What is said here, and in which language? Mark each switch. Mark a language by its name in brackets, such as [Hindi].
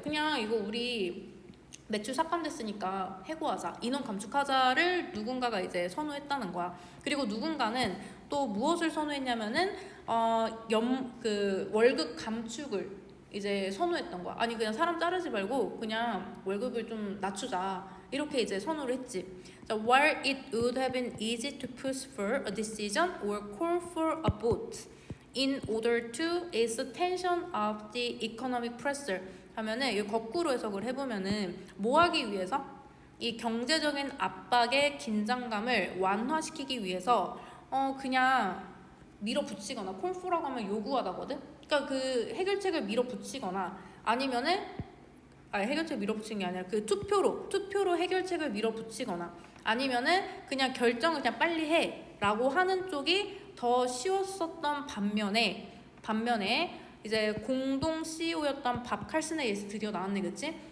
[Korean] 그냥 이거 우리 매출 삭감됐으니까 해고하자, 인원 감축하자를 누군가가 이제 선호했다는 거야. 그리고 누군가는 또 무엇을 선호했냐면은 그 월급 감축을 이제 선호했던 거야. 아니, 그냥 사람 자르지 말고 그냥 월급을 좀 낮추자, 이렇게 이제 선호를 했지. [English] 자, while it would have been easy to push for a decision or call for a vote in order to ease the tension of the economic pressure [Korean] 하면은 이 거꾸로 해석을 해보면은 뭐 하기 위해서? 이 경제적인 압박의 긴장감을 완화시키기 위해서 그냥 밀어붙이거나, 콜포라고 하면 요구하다거든? 그러니까 그 해결책을 밀어붙이거나 아니면은 해결책 밀어붙이는 게 아니라 그 투표로 해결책을 밀어붙이거나 아니면은 그냥 결정을 그냥 빨리 해 라고 하는 쪽이 더 쉬웠었던 반면에 이제 공동 CEO였던 밥 칼슨의 예시 드디어 나왔네, 그치?